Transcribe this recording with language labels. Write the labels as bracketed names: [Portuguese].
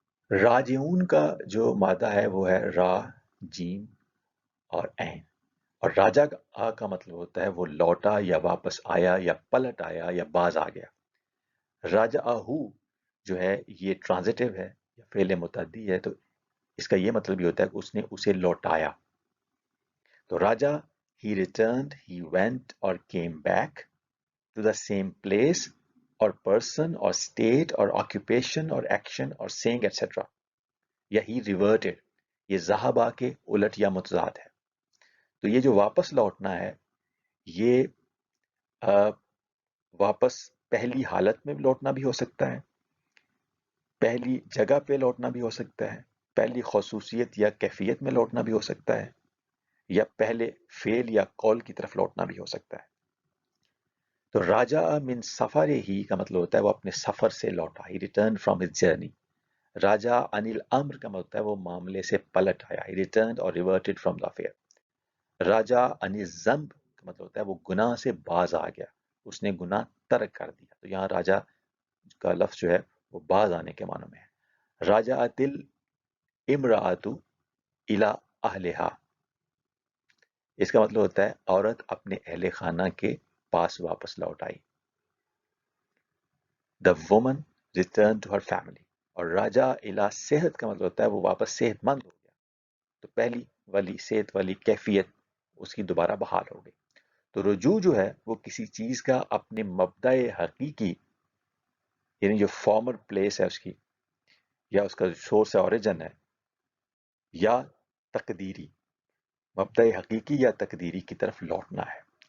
[Urdu] راجعون کا جو مادہ ہے وہ ہے را جیم اور عین. اور راجع کا مطلب ہوتا ہے وہ لوٹا یا واپس آیا یا پلٹ آیا یا باز آ گیا. راجعہو جو ہے یہ ٹرانزیٹیو ہے یا فعل متعدی ہے. تو اس کا یہ مطلب یہ ہوتا ہے کہ اس نے اسے لوٹایا. [English] تو راجع he returned, he went or came back to the same place or person or state or occupation or action or saying etc. [Urdu] یا [English] he reverted [Urdu] یہ ذہبہ کے الٹ یا متضاد ہے. تو یہ جو واپس لوٹنا ہے یہ واپس پہلی حالت میں لوٹنا بھی ہو سکتا ہے, پہلی جگہ پہ لوٹنا بھی ہو سکتا ہے, پہلی خصوصیت یا کیفیت میں لوٹنا بھی ہو سکتا ہے, یا پہلے فعل یا قول کی طرف لوٹنا بھی ہو سکتا ہے. تو [Arabic] راجع من سفر ہی [Urdu] کا مطلب ہوتا ہے وہ اپنے سفر سے لوٹا. [English] He return from his journey. [Arabic] راجع عن الامر [Urdu] کا مطلب ہوتا ہے وہ معاملے سے پلٹ آیا. [English] He returned اور reverted from the affair. [Arabic] راجع عن الذنب [Urdu] کا مطلب ہوتا ہے وہ گناہ سے باز آ گیا, اس نے گناہ ترک کر دیا. تو یہاں راجع کا لفظ جو ہے وہ باز آنے کے معنی میں ہے. [Arabic] راجعت الامرأۃ الی اہلہا. [Urdu] اس کا مطلب ہوتا ہے عورت اپنے اہل خانہ کے پاس واپس لوٹ آئی. [English] The woman returned to her family. [Urdu] اور [Arabic] راجع الی صحت [Urdu] کا مطلب ہوتا ہے وہ واپس صحت مند ہو گیا. تو پہلی والی صحت والی کیفیت اس کی دوبارہ بحال ہو گئی. تو رجوع جو ہے وہ کسی چیز کا اپنے مبدأ حقیقی یعنی جو [English] former place [Urdu] ہے اس کی یا اس کا [English] source origin [Urdu] ہے یا تقدیری مبدأ حقیقی یا تقدیری کی طرف لوٹنا ہے.